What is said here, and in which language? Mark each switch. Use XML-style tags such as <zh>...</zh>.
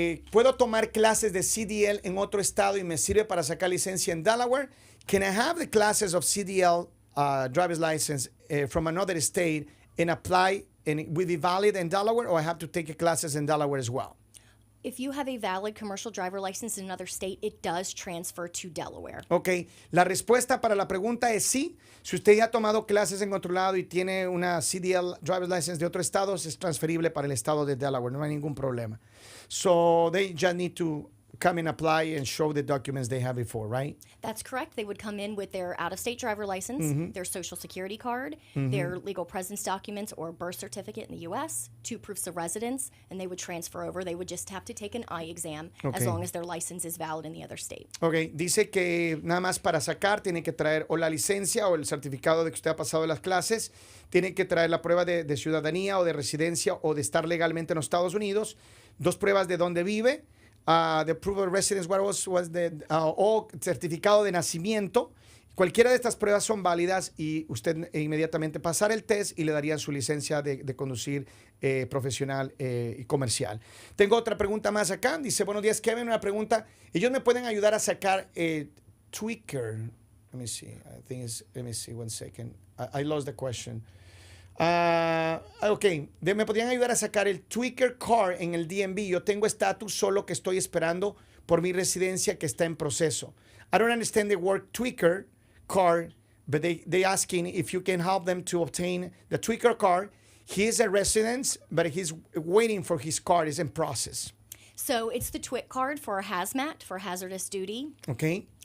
<es>¿Puedo tomar clases de CDL en otro estado y me sirve para sacar licencia en Delaware?</es> <en>Can I have the classes of CDL driver's license from another state and apply, and it will be valid in Delaware, or I have to take classes in Delaware as well? If you have a valid commercial driver license in another state, it does transfer to Delaware.</en> <es>Ok, la respuesta para la pregunta es sí. Si usted ya ha tomado clases en otro lado y tiene una CDL driver's license de otro estado, es transferible para el estado de Delaware, no hay ningún problema.</es> <en>So they just need to come and apply and show the documents they have before, right? That's correct. They would come in with their out-of-state driver license, their social security card, their legal presence documents or birth certificate in the U.S., 2 proofs of residence, and they would transfer over. They would just have to take an eye exam as Okay. long as their license is valid in the other state.</en> <es>Ok, dice que nada más para sacar tiene que traer o la licencia o el certificado de que usted ha pasado las clases, tiene que traer la prueba de ciudadanía o de residencia o de estar legalmente en los Estados Unidos, 2 pruebas de dónde vive,</es> <en>the proof of residence, what was the,</en> <es>o certificado de nacimiento. Cualquiera de estas pruebas son válidas y usted inmediatamente pasar el test y le darían su licencia de conducir profesional y comercial. Tengo otra pregunta más acá. Dice, buenos días, Kevin, una pregunta. ¿Ellos me pueden ayudar a sacar Tweaker?</es> <en>Let me see. Let me see, one second. I lost the question.</en> <es>Ok, me podrían ayudar a sacar el Tweaker Car en el DMV. Yo tengo estatus, solo que estoy esperando por mi residencia que está en proceso.</es> <en>I don't understand the word Tweaker Car, but they asking if you can help them to obtain the Tweaker Car. He is a resident, but he's waiting for his car. It's in process. So it's the TWIC card for hazmat, for hazardous duty. Okay.</en>